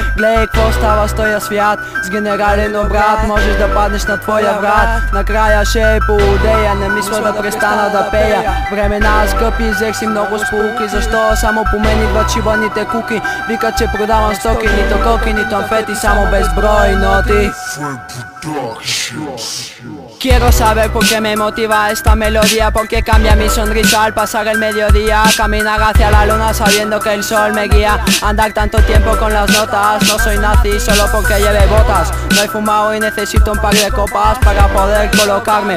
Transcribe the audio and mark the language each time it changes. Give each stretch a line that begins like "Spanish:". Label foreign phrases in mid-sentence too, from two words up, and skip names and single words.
Bulgarian: Гледай какво става с този свят, с генерален обрат можеш да паднеш на твоя врат. Накрая ще поудея, не мисля да престана да пея. Времена скъпи, взех си много сполуки, защо само по мен идват шибаните куки. Викат, че продавам стоки, нито коки, нито амфети, само безброй ноти.
Spanish: Quiero saber por qué me motiva esta melodía, porque cambia mi sonrisa al pasar el mediodía. Caminar hacia la luna sabiendo que el sol me guía. Andar tanto tiempo con las notas, no soy nazi solo porque lleve botas. No he fumado y necesito un par de copas para poder colocarme.